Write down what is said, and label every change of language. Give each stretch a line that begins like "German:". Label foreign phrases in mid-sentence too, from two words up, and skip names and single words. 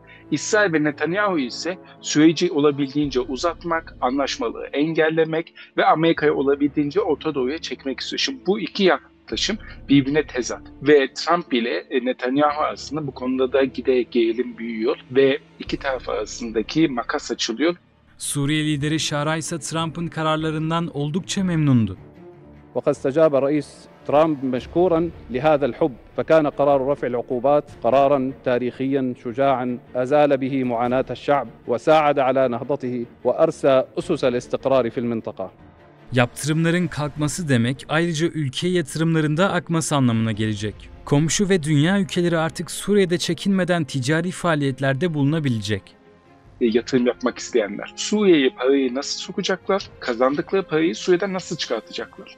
Turkish: İsrail ve Netanyahu ise süreci olabildiğince uzatmak, anlaşmaları engellemek ve Amerika'yı olabildiğince Orta Doğu'ya çekmek istiyor. Şimdi bu iki yaklaşım birbirine tezat ve Trump ile Netanyahu arasında bu konuda da giderek gerilim büyüyor ve iki taraf arasındaki makas açılıyor. Suriye lideri Şara ise Trump'ın kararlarından oldukça memnundu.
Arabic: وقد استجاب الرئيس ترامب مشكورا لهذا الحب فكان قرار رفع العقوبات قرارا تاريخيا شجاعا أزال به معاناة الشعب وساعد على نهضته وأرسى أسس الاستقرار في المنطقة.
Turkish: Yaptırımların kalkması demek ayrıca ülkeye yatırımların da akması anlamına gelecek. Komşu ve dünya ülkeleri artık Suriye'de çekinmeden ticari faaliyetlerde bulunabilecek. Yatırım yapmak isteyenler Suriye'ye parayı nasıl sokacaklar, kazandıkları parayı Suriye'den nasıl çıkartacaklar?